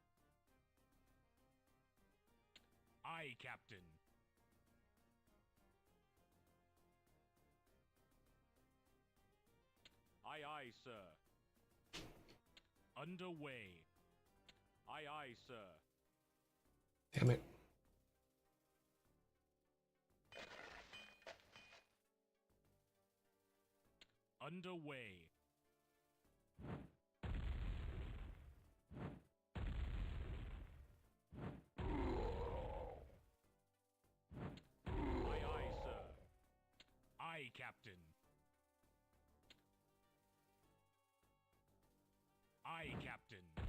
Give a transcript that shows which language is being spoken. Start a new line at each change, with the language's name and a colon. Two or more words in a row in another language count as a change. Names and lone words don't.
English: Aye, Captain. Aye, aye, sir. Underway. Aye, aye, sir. Damn it. Underway. Aye, aye, sir. Aye, Captain. Aye, Captain.